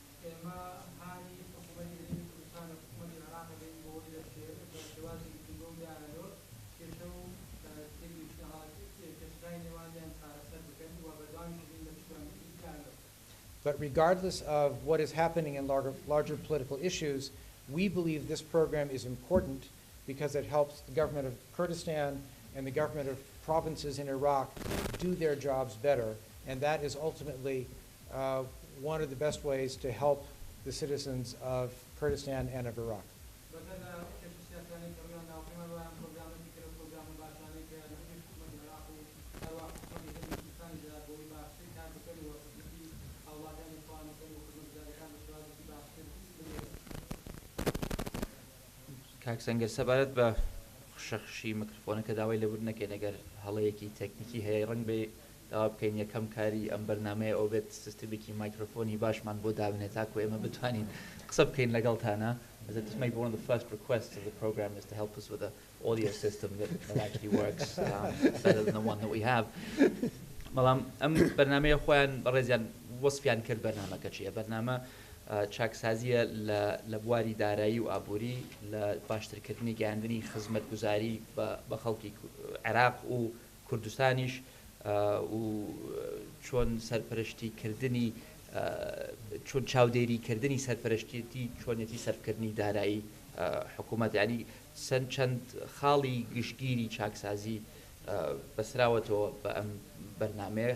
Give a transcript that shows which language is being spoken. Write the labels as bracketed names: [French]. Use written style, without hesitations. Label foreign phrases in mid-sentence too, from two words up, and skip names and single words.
[English] But regardless of what is happening in larger political issues, we believe this program is important because it helps the government of Kurdistan and the government of provinces in Iraq do their jobs better. And that is ultimately one of the best ways to help the citizens of Kurdistan and of Iraq. [Central Kurdish] کاکسەنگەر سەبارەت بە شەخشی میکرۆفۆنەکە داوای لەبوور نەکەین ئەگەر هەڵەیەکی تەکنیکی هەیە ڕەنگ بێ داوا بکەین یەکەم کاری ئەم بەرنامەیە ئەو بێت سیستمێکی مایکرۆفۆنی باشمان بۆ دابنێت تاکو ئێمە بتوانین قسە بکەین لەگەڵتانە. [English] As this may be one of the first requests of the program is to help us with an audio system that actually works better than the one that we have. [Central Kurdish] بەڵام ئەم بەرنامەیە خۆیان بەڕێزیان وەسفیان کرد بەرنامەکە چییە؟ بەرنامە چاکسازیە لە بواری دارایی و ئابووری لە باشترکردنی گەیاندنی خزمەتگوزاری بە خەڵکی عێراق و کوردستانیش و چۆن سەرپەرشتیکردنی چۆن چاودێریکردنی سەرپەرشتیەتی چۆنیەتی سەرکردنی دارایی حکوومەت ینی چەند خاڵی گشتگیری چاکسازی بەسراوەتەوە بە ئەم بەرنامەیە.